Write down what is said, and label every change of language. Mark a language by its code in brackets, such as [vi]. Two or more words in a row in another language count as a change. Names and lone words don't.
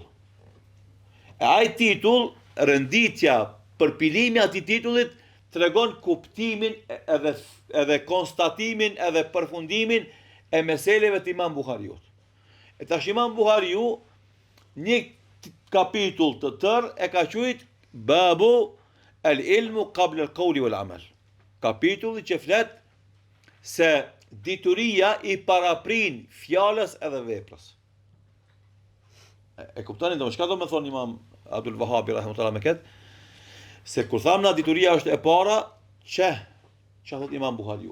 [sq] E ai titull, rënditja, përpilimi atij titullit tregon kuptimin edhe konstatimin edhe përfundimin e meseleve të Imam Buhariut. E tash Imam Buhariu një kapitull të tërë e ka quajtur [ar] باب العلم قبل القول والعمل. [sq] Kapitulli që flet se dituria i paraprin fjalës edhe veprës. E kuptoni domun çka do të thonë Imam Abdul Wahhab rahimahullah me këtë? Se kur thamna dituria është e para, ç'a thot Imam Buhariu?